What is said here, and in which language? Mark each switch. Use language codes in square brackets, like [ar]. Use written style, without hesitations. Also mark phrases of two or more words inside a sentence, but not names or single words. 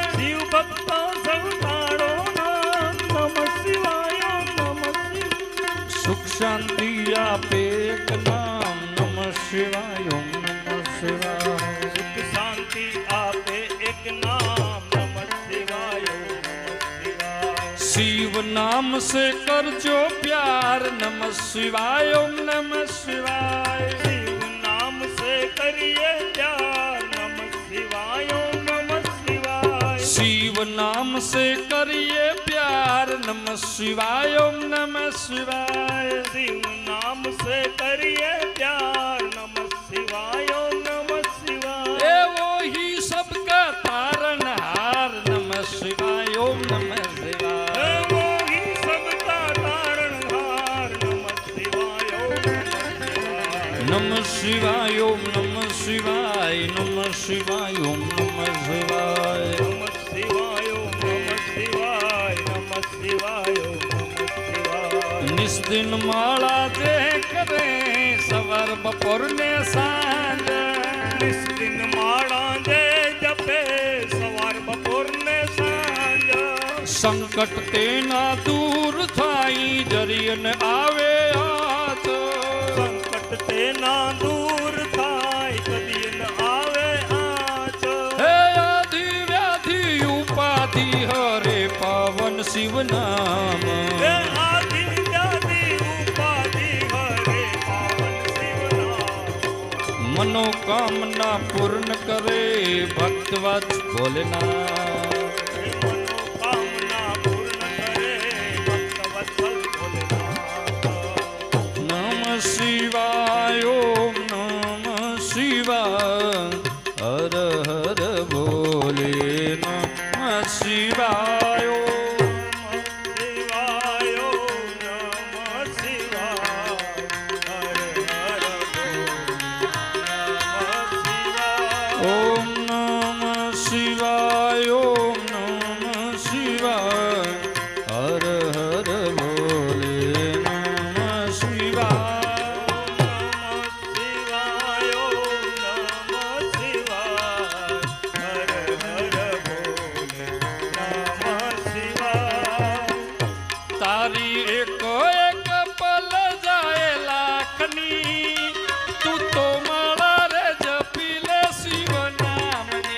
[gu] શિવ ભક્તો સૌ તાળો નામ નમઃ શિવાય ઓમ નમઃ શિવાય સુખ શાંતિ આપે એક નામ નમઃ શિવાય ઓમ નમઃ શિવાય સુખ શાંતિ આપે એક નામ નમઃ શિવાય ઓમ નમઃ શિવાય [hi] शिव नाम से करजो प्यार नमः शिवाय ओम नमः शिवाय शिव नाम से करिए प्यार नमः शिवाय ओम नमः शिवाय शिव नाम से करिए प्यार नमः शिवाय ओम नमः शिवाय शिव नाम से करिए प्यार नमः शिवाय ओम नमः शिवाय ए वो ही सबका तारनहार नमः शिवाय ओम नमः शिवाय हे वो ही सबका तारणहार नमः शिवाय ओम नमः शिवाय नमः शिवाय ओम नमः शिवाय नमः शिवाय ओम नमः शिवाय नमः शिवाय ओम नमः शिवाय नमः शिवाय ओम नमः शिवाय [gu] નિસ્દિન માળા જે કરે સવાર બપોર ને સાંજ નિસ્દિન માળા જે જપે સવાર બપોર ને સાંજ સંકટ તેના દૂર થાઈ જરિયન આવે હાથ સંકટ તે ના દૂર થાય કદી ન આવે આંચ હે આદિ વ્યાધિ ઉપાધિ હરે પાવન શિવ નામ હે આદિ વ્યાધિ ઉપાધિ હરે પાવન શિવ નામ મનોકામના પૂર્ણ કરે ભક્તવત્સ ભોલેનાથ હે મનોકામના પૂર્ણ કરે ભક્તવત્સલ ભોલેનાથ [hi] नमः शिवाय ओम नमः शिवाय हर हर भोले नमः शिवाय ओम शिवाय ओम नमः शिवाय हर हर बोल नमः शिवाय ओम नमः शिवाय हर हर भोले नमः शिवाय शिवाय ओम नमः शिवाय हर हर बोले नमः शिवाय [gu] तारी एक एक पल जाए लाखनी तू तो माला रे जपी ले शिव नामनी